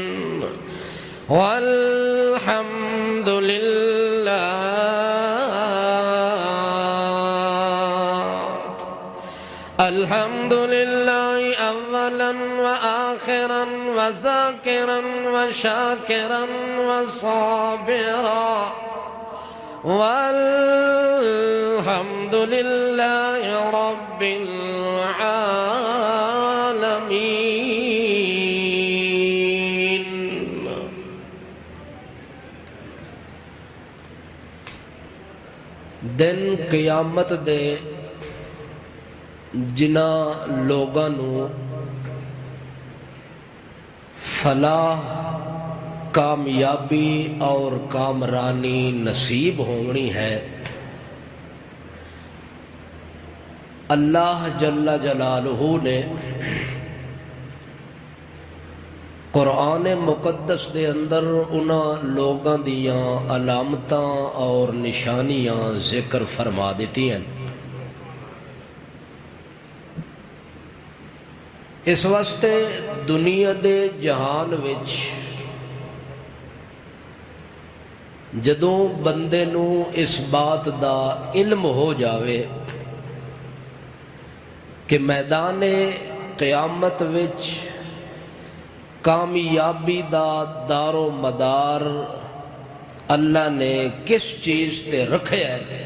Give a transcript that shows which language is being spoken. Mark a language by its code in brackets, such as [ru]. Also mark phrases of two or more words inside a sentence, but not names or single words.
[ar] والحمد لله الحمد لله أولا وآخرا وذاكرا وشاكرا وصابرا والحمد لله رب العالمين [pa] دن قیامت دے جنہاں لوگاں نو فلاح کامیابی اور کامرانی نصیب ہونی ہے اللہ جل جلالہ نے قرآن مقدس دے اندر انہاں لوگاں دیاں علامتاں اور نشانیاں ذکر فرما دیتی ہیں اس واسطے دنیا دے جہان وچ جدوں بندے نو اس بات دا علم ہو جاوے کہ میدان قیامت وچ کامیابی دا دار و مدار اللہ نے کس چیز تے رکھے ہے